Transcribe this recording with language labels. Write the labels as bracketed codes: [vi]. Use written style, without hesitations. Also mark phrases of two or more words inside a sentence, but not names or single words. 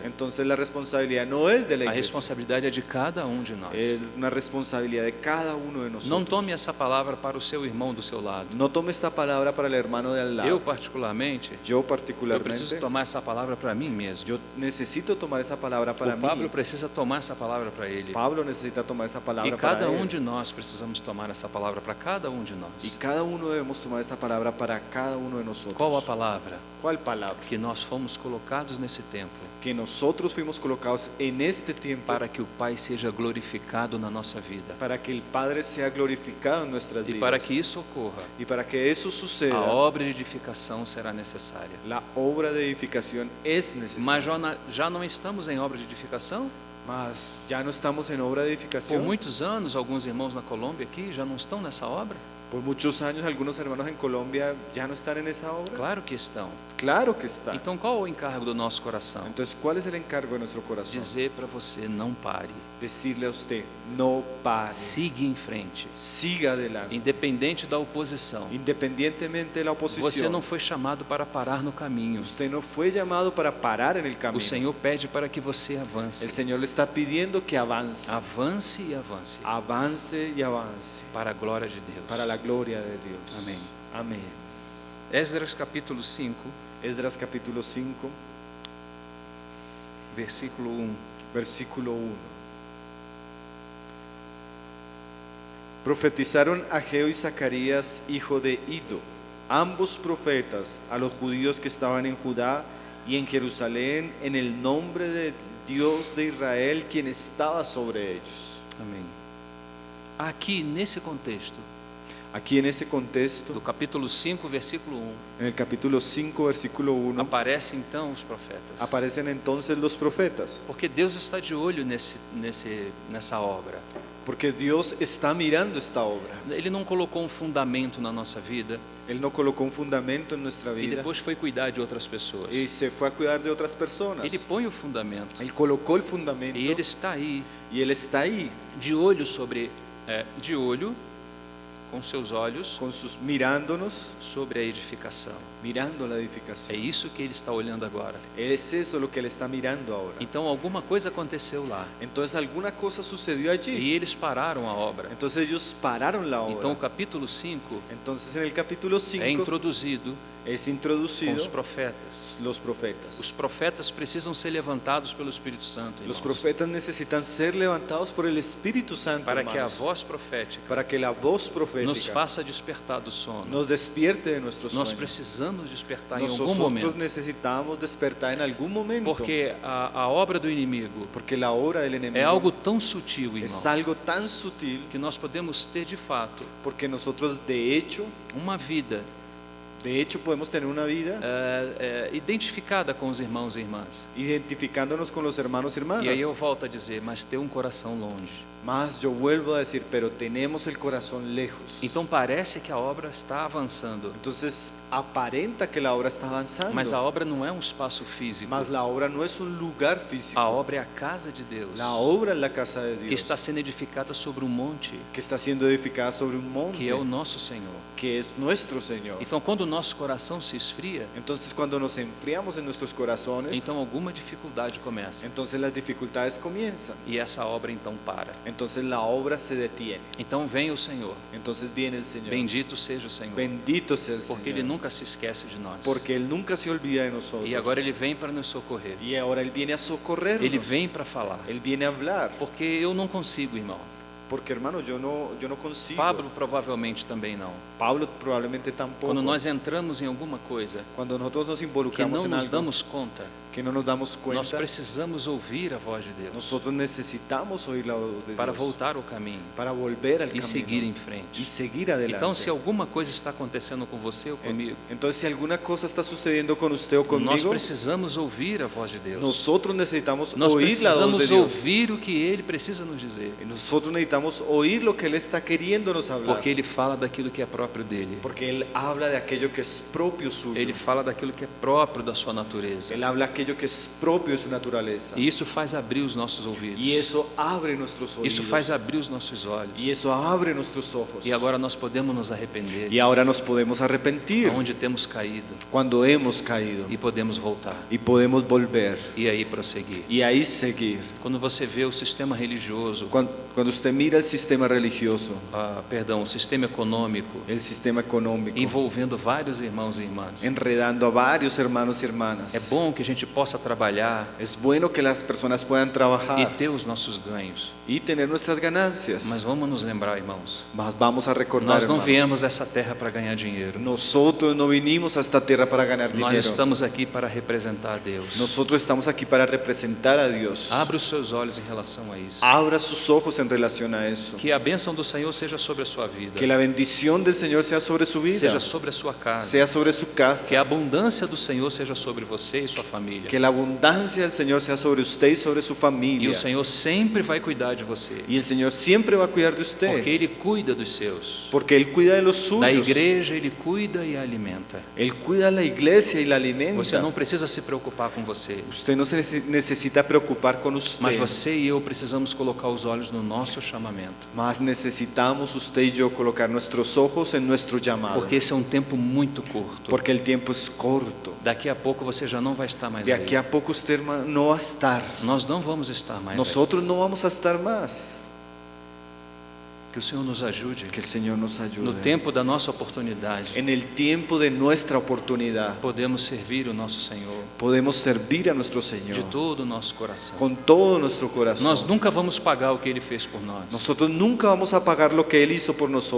[es] Entonces la responsabilidad no es de la a iglesia, [pt] responsabilidade é de cada de nós. [es] es una responsabilidad de cada uno de [pt] Não [es] nosotros. [pt] tome essa palavra para o seu irmão do seu lado. [es] No tome esta palabra para el hermano de al lado. [pt] Eu particularmente, [es] Yo [pt] eu preciso [es] particularmente, [pt] tomar essa palavra para mim mesmo. [es] yo necesito tomar esa palabra para [pt] O Pablo [es] mí. [pt] precisa tomar essa palavra para ele. [es] Pablo necesita tomar esa [pt] E [es] palabra para [pt] cada [es] él. [pt] de nós precisamos tomar essa palavra para cada de nós. [es] Y cada uno debemos tomar esa palabra para cada uno de nosotros. [pt] Qual a palavra? [es] ¿Cuál palabra? [pt] Que nós fomos colocados nesse tempo [es] Que nosotros fuimos colocados en este tiempo [pt] para que o Pai seja glorificado na nossa vida. [es] para que el Padre sea glorificado en nuestras [pt] E [es] vidas. [pt] para que isso ocorra, [es] Y para que eso [pt] a [es] suceda, [pt] obra de edificação será necessária. [es] la obra de edificación es [pt] Mas [es] necesaria. [pt] já não estamos em obra de edificação? [es] Mas ya no estamos en obra de [pt] Por [es] edificación. [pt] muitos anos, alguns irmãos na Colômbia aqui já não estão nessa obra? [es] Por muchos años algunos hermanos en Colombia ya no están en esa obra. [pt] Claro que estão. [es] Claro que están. [pt] Então qual o encargo do nosso coração? [es] Entonces, ¿cuál es el encargo de nuestro corazón? [pt] Dizer para você, não pare. [es] Decirle a usted, no pare, [pt] Siga em frente. [es] siga adelante. [pt] Independente da oposição. [es] Independientemente de la [pt] Você [es] oposición, [pt] não foi chamado para parar no caminho. [es] usted no fue llamado para parar en el [pt] O [es] camino. [pt] Senhor pede para que você [es] El [pt] avance. [es] Señor le está pidiendo que avance, [pt] Avance e avance. [es] avance y avance [pt] Para a glória de Deus. [es] para la gloria de Dios. Amén. Amén. [pt] Esdras capítulo 5, [es] Esdras capítulo 5, [pt] versículo 1. [es] versículo 1. Profetizaron Ageo y Zacarías, hijo de Ido, ambos profetas, a los judíos que estaban en Judá y en Jerusalén, en el nombre de Dios de Israel, quien estaba sobre ellos. [pt] Amém. Aqui, nesse contexto, [es] Aquí en ese contexto, [pt] do capítulo 5, versículo 1, [es] en el capítulo 5, versículo 1, [pt] aparecem então os profetas. [es] aparecen entonces los profetas, [pt] Porque Deus está de olho nessa obra. [es] porque Dios está mirando esta obra. [pt] Ele não colocou um fundamento na nossa vida [es] Él no colocó un fundamento en nuestra [pt] e [es] vida [pt] depois foi cuidar de outras pessoas. [es] y se fue a cuidar de otras personas. [pt] Ele põe o fundamento [es] Él colocó el fundamento [pt] e Ele está aí, [es] y Él está ahí, [pt] de olho de olho, com seus olhos, [es] mirándonos, [pt] sobre a edificação. [es] mirando la [pt] É [es] edificación. [pt] isso que Ele está olhando agora. [es] Es eso lo que Él está mirando ahora. [pt] Então alguma coisa aconteceu lá [es] Entonces alguna cosa sucedió allí. [pt] e eles pararam a obra. [es] Entonces ellos pararon la [pt] Então o [es] obra. [pt] capítulo 5 [es] Entonces en el capítulo [pt] é [es] 5 [pt] introduzido [es] es [pt] com [es] introducido [pt] os profetas. [es] los profetas. [pt] Os profetas precisam ser levantados pelo Espírito Santo, [es] Los [pt] irmãos, [es] profetas necesitan ser levantados por el Espíritu Santo, [pt] para que a [es] hermanos, [pt] voz profética [es] para que la voz [pt] nos [es] profética [pt] faça despertar do sono. [es] nos despierte de nuestro [pt] Nós [es] sueño. [pt] precisamos despertar em algum [es] Nosotros [pt] momento, [es] necesitamos despertar en algún momento, [pt] porque a obra do inimigo [es] porque la obra del enemigo [pt] é algo tão sutil, [es] es [pt] irmão, [es] algo tan sutil, [pt] que nós podemos ter de fato [es] porque nosotros de hecho podemos tener una vida [pt] identificada com os irmãos e irmãs. [es] identificándonos con los hermanos y hermanas. [pt] E aí eu volto a dizer, mas ter um coração longe. [es] Más yo vuelvo a decir, pero tenemos el corazón lejos. [pt] Então parece que a obra está avançando, [es] Entonces aparenta que la obra está avanzando, [pt] mas a obra não é um espaço físico. [es] mas la obra no es un lugar físico. [pt] A obra é a casa de Deus, [es] La obra es la casa de [pt] que [es] Dios, [pt] está sendo edificada sobre um monte, [es] que está siendo edificada sobre un monte, [pt] que é o nosso Senhor. [es] que es nuestro Señor. [pt] Então, quando o nosso coração se esfria, [es] Entonces cuando nos enfriamos en nuestros corazones, [pt] então alguma dificuldade começa. [es] entonces las dificultades comienzan. [pt] E essa obra então para. [es] Entonces la obra se detiene. [pt] Então vem o Senhor. [es] Entonces viene el Señor. [pt] Bendito seja o Senhor, [es] Bendito sea el [pt] porque Ele [es] Señor. [pt] nunca se esquece de nós. [es] Porque Él nunca se olvida de nosotros. [pt] E agora Ele vem para nos socorrer. [es] Y ahora Él viene a socorrernos. [pt] Ele vem para falar. [es] Él viene a hablar. [pt] Porque eu não consigo, irmão. [es] Porque, hermano, yo no consigo. [pt] Pablo provavelmente também não. [es] Pablo probablemente tampoco. [pt] Quando nós entramos em alguma coisa [es] Cuando nosotros nos [pt] que [es] involucramos [pt] não [es] en [pt] nos [es] algo [pt] damos conta, [es] que no nos damos [pt] nós [es] cuenta, [pt] precisamos ouvir a voz de Deus [es] nosotros necesitamos oír la voz de [pt] para [es] Dios [pt] voltar ao caminho [es] para volver al [pt] e seguir [es] camino [pt] em frente. [es] y seguir adelante. [pt] Então, se alguma coisa está acontecendo com você ou comigo, [es] Entonces, si alguna cosa está sucediendo con usted o [pt] nós [es] conmigo, [pt] precisamos ouvir a voz de Deus. [es] nosotros necesitamos [pt] Nós [es] oír la voz de [pt] precisamos [es] Dios. [pt] ouvir o que Ele precisa nos dizer, [es] Y nosotros necesitamos oír lo que Él está queriendo nos hablar. [pt] porque Ele fala daquilo que é próprio dele. [es] Porque Él habla de aquello que es propio suyo. [pt] Ele fala daquilo que é próprio da sua natureza. [es] Él habla aquello que es propio de su naturaleza. [pt] E isso faz abrir os nossos ouvidos. [es] Y eso abre nuestros oídos. [pt] Isso faz abrir os nossos olhos. [es] Y eso abre nuestros ojos. [pt] E agora nós podemos nos arrepender [es] Y ahora nos podemos arrepentir [pt] onde temos caído [es] cuando hemos caído. [pt] e podemos voltar [es] Y podemos volver. [pt] e aí prosseguir. [es] Y ahí seguir. [pt] Quando você vê o sistema religioso, [es] Cuando usted mira el sistema religioso, [pt] o sistema econômico, [es] el sistema económico, [pt] envolvendo vários irmãos e irmãs, [es] enredando a varios hermanos y hermanas, [pt] é bom que a gente possa trabalhar [es] es bueno que las personas puedan [pt] e [es] trabajar [pt] ter os nossos ganhos. [es] y tener nuestras ganancias. [pt] Mas vamos nos lembrar, irmãos, [es] Mas vamos a recordar, [pt] nós não [es] hermanos, [pt] viemos a essa terra para ganhar dinheiro. [es] nosotros no vinimos a esta tierra para ganar [pt] Nós [es] dinero. [pt] estamos aqui para representar a Deus. [es] Nosotros estamos aquí para representar a Dios. [pt] Abra os seus olhos em relação a isso. [es] Abra sus ojos en relación a eso. [pt] Que a bênção do Senhor seja sobre a sua vida, [es] Que la bendición del Señor sea sobre su vida, [pt] seja sobre a sua casa, [es] sea sobre su casa. [pt] que a abundância do Senhor seja sobre você e sua família. [es] Que la abundancia del Señor sea sobre usted y sobre su [pt] E [es] familia. [pt] o Senhor sempre vai cuidar de você, [es] Y el Señor siempre va a cuidar de usted. [pt] porque Ele cuida dos seus. [es] Porque Él cuida de los [pt] Da [es] suyos. [pt] igreja Ele cuida e a alimenta. [es] Él cuida a la iglesia y la [pt] Você [es] alimenta. [pt] não precisa se preocupar com você, [es] Usted no se necesita preocupar con usted. [pt] mas você e eu precisamos colocar os olhos no nosso chamamento, [es] Más necesitamos usted y yo colocar nuestros ojos en nuestro llamado. [pt] porque esse é um tempo muito curto. [es] Porque el tiempo es corto. [pt] Daqui a pouco você já não vai estar mais [es] De aquí [pt] aí. [es] a poco usted, hermano, no va a estar. [pt] Nós não vamos estar mais aí. [es] Nosotros no vamos a estar más. [pt] Que o Senhor nos ajude [es] Que el Señor nos [pt] no [es] ayude. [pt] tempo da nossa oportunidade. [es] En el tiempo de nuestra oportunidad, [pt] Podemos servir o nosso Senhor [es] podemos servir a nuestro [pt] de [es] Señor [pt] todo o nosso coração. [es] con todo nuestro corazón. [pt] Nós nunca vamos pagar o que Ele fez por nós. [es] Nosotros nunca vamos a pagar lo que Él hizo por nosotros.